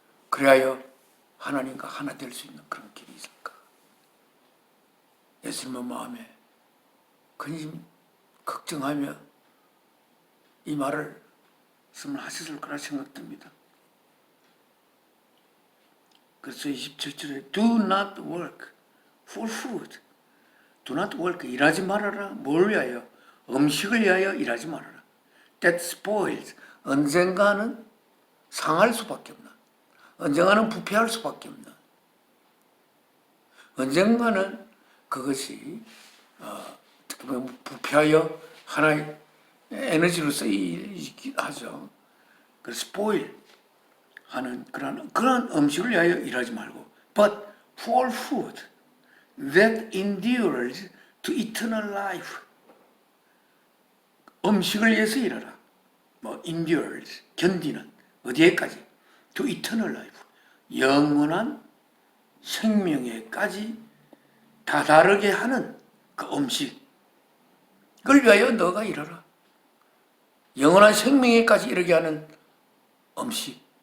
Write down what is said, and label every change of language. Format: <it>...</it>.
<ko>그리하여 하나님과 하나 될 수 있는 그런 길이 있을까? 예수님의 마음에 근심 걱정하며 이 말을 하셨을 거라 생각됩니다. 그래서 27절에</ko> <en>Do not work for food. Do not work.</en> <ko>일하지 말아라. 뭘 위하여? 음식을 위하여 일하지 말아라.</ko> <en>That spoils.</en> <ko>언젠가는 상할 수밖에 없나. 언젠가는 부패할 수밖에 없나. 언젠가는 그것이 어떻게 보면 부패하여 하나의 에너지로 쓰이긴 하죠. 그 spoil 하는 그런 음식을 위하여 일하지 말고,</ko> <en>but for food that endures to eternal life.</en> <ko>음식을 위해서 일하라. endures 견디는 어디에까지?</ko> <en>to eternal life.</en> <ko>영원한 생명에까지 다다르게 하는 그 음식. 그걸 위하여 너가 일하라. 영원한 생명에까지 이르게 하는 음식.</ko>